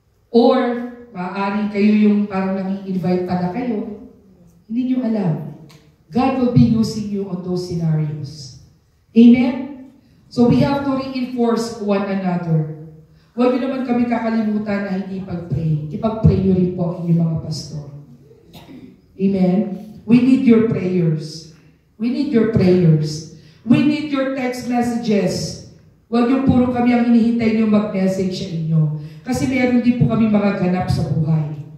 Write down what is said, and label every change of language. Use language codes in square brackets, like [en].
[tl] Or, maaari kayo yung parang nang-invite pa na kayo. Hindi nyo alam. [en] God will be using you on those scenarios. Amen? So we have to reinforce one another. [tl] Huwag nyo naman kami kakalimutan na hindi pag-pray. Ipag-pray nyo rin po ang inyong mga pastor. [en] Amen? We need your prayers. We need your prayers. We need your text messages. [tl] Huwag yung puro kami ang hinihintay nyo mag-message sa inyo. Kasi meron din po kami mga ganap sa buhay.